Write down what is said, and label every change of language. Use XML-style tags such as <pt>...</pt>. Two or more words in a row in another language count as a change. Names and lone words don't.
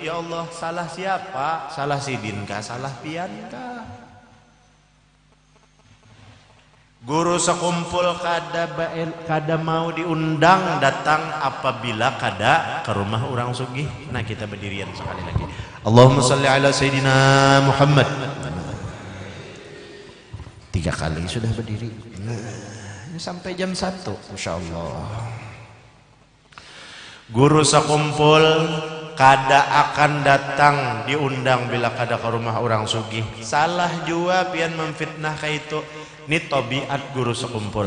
<ar>يا الله,</ar> <bjn>salah siapa? Salah Sidin kah? Salah pian kah? Guru sekumpul kada mau diundang datang apabila kada ke rumah orang sugih. Nah kita berdirian sekali lagi.</bjn> <ar>اللهم صل على سيدنا محمد.</ar> <bjn>3 kali sudah berdiri. Ini sampai jam 1,</bjn> <ar>ما شاء الله.</ar> <bjn>Guru sekumpul kada akan datang diundang bila kada ke rumah orang sugih. Salah jua pian memfitnah kayak itu. Ini tabiat guru sekumpul.</bjn>